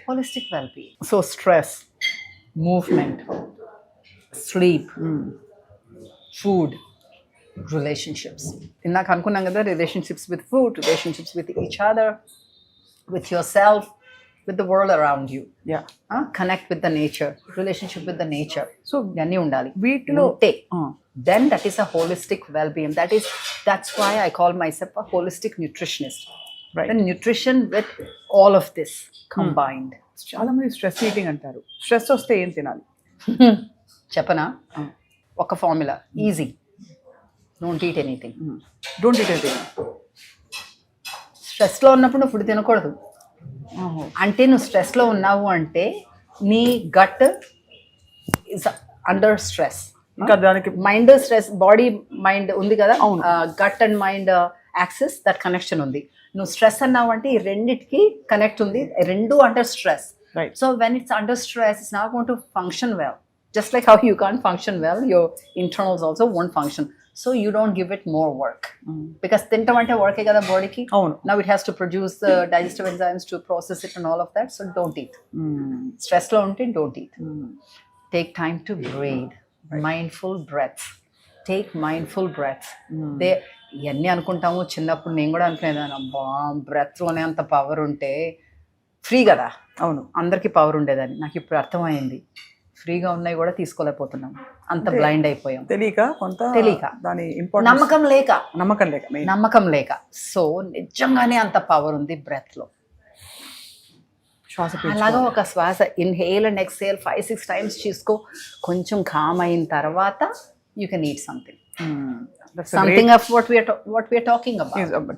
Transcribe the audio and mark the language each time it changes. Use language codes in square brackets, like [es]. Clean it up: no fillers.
[en] Holistic wellbeing. So stress, movement, sleep, food, relationships. [te] ఇందాక అనుకున్నాం కదా, [en] Relationships with food, relationships with each other, with yourself, with the world around you. Connect with the nature, relationship with the nature. So [te] iyanni undali veetlo [en] then that is a holistic well-being. That's why I call myself a holistic nutritionist, right? And nutrition with all of this combined. [te] చాలా మంది stress eating అంటారు. Stress వస్తే ఏం తినాలి చెప్పనా? ఒక formula, easy. [en] Don't eat anything. [te] స్ట్రెస్లో ఉన్నప్పుడు food తినకూడదు. అంటే నువ్వు స్ట్రెస్లో ఉన్నావు అంటే నీ గట్ [en] Is under stress. [te] ఇంకా దానికి [en] mind stress, body mind ఉంది కదా, gut and mind [te] access that connection ఉంది. నువ్వు స్ట్రెస్ అన్నావు అంటే ఈ రెండిటికి కనెక్ట్ ఉంది, రెండు under stress. [en] Right. So when it's under stress, it's not going to function well. Just like how you can't function well, your internals also won't function. So you don't give it more work. [te] Because తింటాం అంటే వర్కే కదా బాడీకి. అవును. [en] Now it has to produce the digestive enzymes to process it and all of that. So don't eat. Stress [te] లో ఉంటే [en] don't eat. Take time to breathe. Mindful breaths. Take mindful breaths. [te] ఇవన్నీ అనుకుంటాము. చిన్నప్పుడు నేను కూడా అనుకునేదాన్ని, అబ్బా బ్రెత్లోనే అంత పవర్ ఉంటే ఫ్రీ కదా. అవును, అందరికీ పవర్ ఉండేదని. నాకు ఇప్పుడు అర్థమైంది, ఫ్రీగా ఉన్నాయి కూడా తీసుకోలేకపోతున్నాం, అంత బ్లైండ్ అయిపోయాం. తెలియక దాని నమ్మకం లేక. సో నిజంగానే అంత పవర్ ఉంది బ్రెత్ లో. అలాగా ఒక శ్వాస ఇన్హేల్ అండ్ ఎక్స్హేల్ 5-6 times తీసుకో. కొంచెం కామ్ అయిన తర్వాత [en] You can eat something. Something of what we are talking about.